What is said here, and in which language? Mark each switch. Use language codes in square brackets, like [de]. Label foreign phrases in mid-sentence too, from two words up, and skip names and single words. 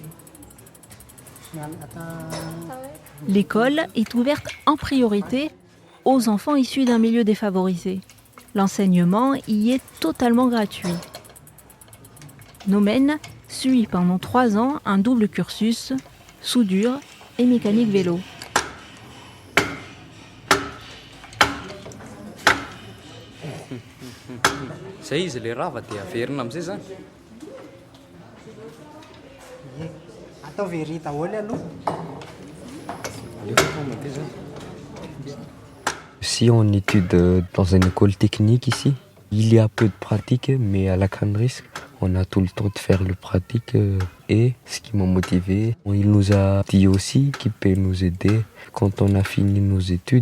[fr] L'école est ouverte en priorité aux enfants issus d'un milieu défavorisé. L'enseignement y est totalement gratuit. Nomen suit pendant 3 ans un double cursus, soudure et mécanique vélo. [mg] Zay izy le rava dia averina am'zay zany. Atao very daholo aloha. [fr] Si on étude dans une école technique ici, il y a peu de pratique, mais à la CanRisc, on a tout le temps de faire le pratique. Et ce qui m'a motivé, il nous a dit aussi qu'il peut nous aider quand on a fini nos études.